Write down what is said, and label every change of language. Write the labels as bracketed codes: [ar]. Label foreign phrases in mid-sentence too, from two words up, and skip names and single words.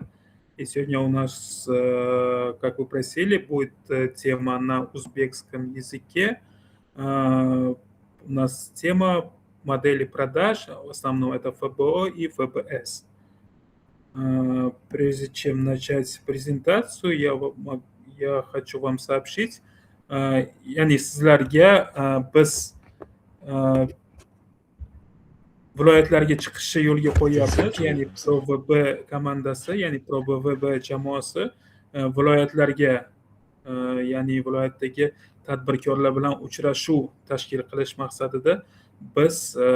[ru] И сегодня у нас, как вы просили, будет тема на узбекском языке. У нас тема модели продаж, в основном это ФБО и ФБС. Прежде чем начать презентацию, я хочу вам сообщить, [uz] яғни sizlarga biz viloyatlarga chiqishni yo'lga qo'yyapmiz, ya'ni ProVB komandasi, ya'ni ProVB jamoasi viloyatlarga, ya'ni viloyatdagi tadbirkorlar bilan uchrashuv tashkil qilish maqsadida biz